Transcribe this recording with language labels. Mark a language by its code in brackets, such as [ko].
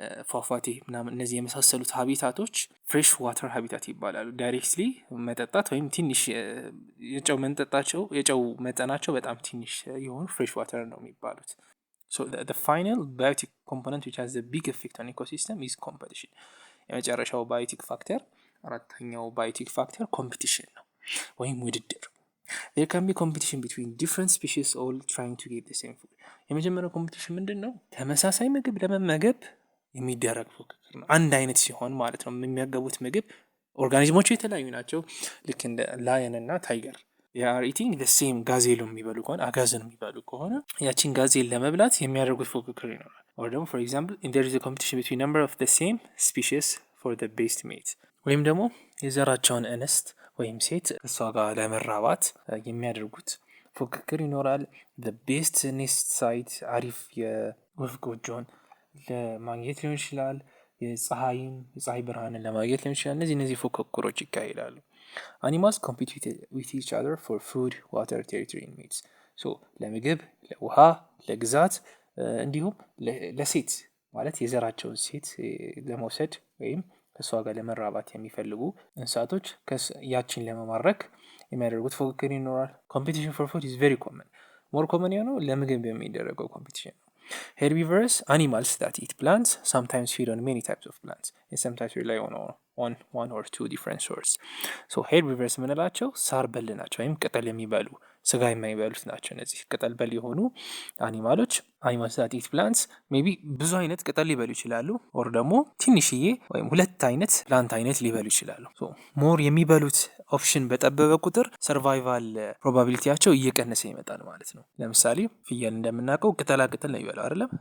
[am] ፏፏቴ ምናምን እነዚህ የመሳሰሉት ሃቢታቶች ፍሬሽ ዋተር ሃቢታት ይባላሉ። ዳይሬክትሊ መጠጣት ወይም ትንሽ የጨው መጠናቸው በጣም ትንሽ የሆኑ ፍሬሽ ዋተር ነው የሚባሉት። [en] so the final biotic component which has the big effect on ecosystem [am] is competition. የመጨረሻው ባዮቲክ ፋክተር አራተኛው ባዮቲክ ፋክተር ኮምፒቲሽን ነው ወይም ውድድር። [en] there can be competition between different species all trying to get the same food. [am] የመጀመሪያው ኮምፒቲሽን ምንድነው? ተመሳሳይ ምግብ ለመመገብ የሚደረግ ፉክክር ነው። አንድ አይነት ሲሆን ማለት ነው። የሚመገቡት ምግብ ኦርጋኒዝሞቹ የተለያዩ ናቸው። ልክ እንደ ላየን እና ታይገር [en] they are eating the same [am] ጋዜሉን የሚበሉ ከሆነ አጋዘን የሚበሉ ከሆነ ያቺን ጋዜል ለመብላት የሚያደርጉት ፉክክር ይኖራል። or ደግሞ [en] for example there is a competition between number of the same species for the best mate. [am] ወይም ደግሞ የዘራቸውን እንስት ወይም ሴት ከሷ ጋር ለመራባት የሚያደርጉት ፉክክር ይኖራል። [en] the best nest site [am] አሪፍ የወፍ ጎጆን ለማግኘት ሊሆን ይችላል። የፀሐይ ብርሃንን ለማግኘት ሊሆን ይችላል። እነዚህ ፉክክሮች ይካሄዳሉ። [en] animals compete with each other for food, water, territory and mates. [am] so ለምግብ፣ ለውሃ፣ ለግዛት እንዲሁም ለሴት ማለት የዘራቸውን ሴት ለመውሰድ ወይም ከሷ ጋር ለመራባት የሚፈልጉ እንስሳቶች ያችን ለመማረክ የሚያደርጉት ፉክክር ይኖራል። [en] competition for food is very common. more common [am] ነው ለምግብ የሚደረገው competition ነው። [en] herbivores, animals that eat plants, sometimes feed on many types of plants and sometimes rely on one or two different sources. [am] so herbivores ምንላቸው ሳር በል ናቸው ወይም ቅጠል የሚበሉ ስጋ የማይበሉት ናቸው። እነዚህ ቅጠል በል የሆኑ [en] animals that eat plants [am] maybe ብዙ አይነት ቅጠል ሊበሉ ይችላሉ or ደግሞ ትንሽዬ ወይም ሁለት አይነት ፕላንት አይነት ሊበሉ ይችላሉ። so more የሚበሉት ኦፕሽን በጠበበ ቁጥር ሰርቫይቫል ፕሮባቢሊቲያቸው እየቀነሰ ይመጣል ማለት ነው። ለምሳሌ ፍየል እንደምናውቀው ቅጠላ ቅጠል ነው የሚበላው አይደለም?